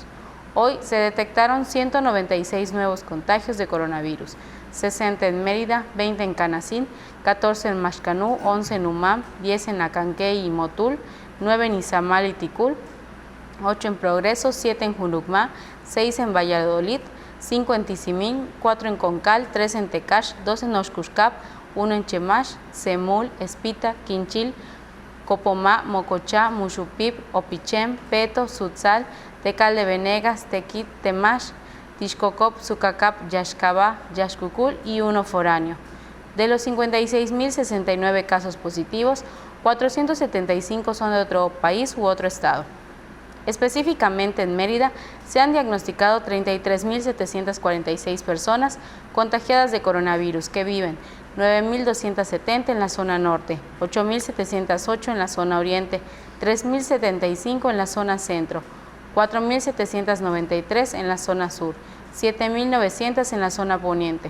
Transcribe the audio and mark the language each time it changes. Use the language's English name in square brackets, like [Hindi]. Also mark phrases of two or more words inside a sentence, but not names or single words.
[Spanish] Hoy se detectaron 196 nuevos contagios de coronavirus, 60 en Mérida, 20 en Canacín, 14 en Maxcanú, 11 en Umam, 10 en Acanquey y Motul, 9 en Izamal y Ticul, 8 en Progreso, 7 en Junucmá, 6 en Valladolid, 5 en Tizimín, 4 en Concal, 3 en Tecash, 2 en Oxcuscap, 1 en Chemash, Semul, Espita, Quinchil, Copomá, Mocochá, Muxupip, Opichén, Peto, Sutzal, Tecal de Venegas, Tequit, Temash, Tixcocop, Sucacap, Yaxcabá, Yaxcucul y 1 foráneo. De los 56.069 casos positivos, 475 son de otro país u otro estado. Específicamente en Mérida se han diagnosticado 33.746 personas contagiadas de coronavirus que viven 9.270 en la zona norte, 8.708 en la zona oriente, 3.075 en la zona centro, 4.793 en la zona sur, 7.900 en la zona poniente.